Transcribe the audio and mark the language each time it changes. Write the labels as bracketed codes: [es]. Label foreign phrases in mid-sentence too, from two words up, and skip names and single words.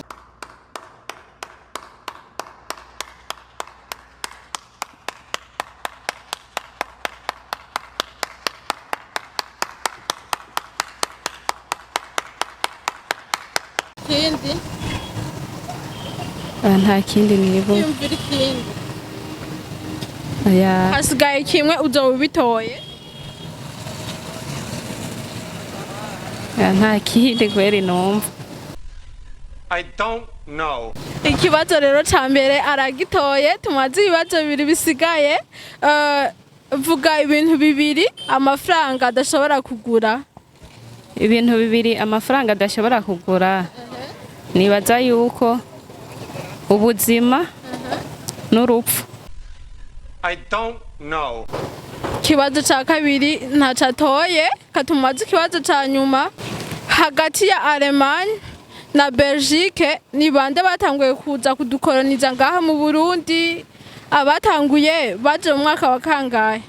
[rn] ikindi Nta kindi nibuka. yumvira ikindi Oya. hasigaye kimwe uzoba ubitoye Nta kindi kweri numva. [en] I don't know. [rn] ikibazo rero ca mbere aragitoye tumaze ibibazo bibiri bisigaye vuga ibintu bibiri amafaranga adashobora kugura. Ibintu bibiri amafaranga adashobora kugura. Nibaza yuko ubuzima n'urupfu. [en] I don't know. [rn] Ikibazo ca kabiri ntaco atoye, katumaze ikibazo ca nyuma. Hagati ya Allemagne na Belgique ni bande batanguye kuza kudukoloniza ngaha mu Burundi? Abatanguye baje mu mwaka wa kangahe?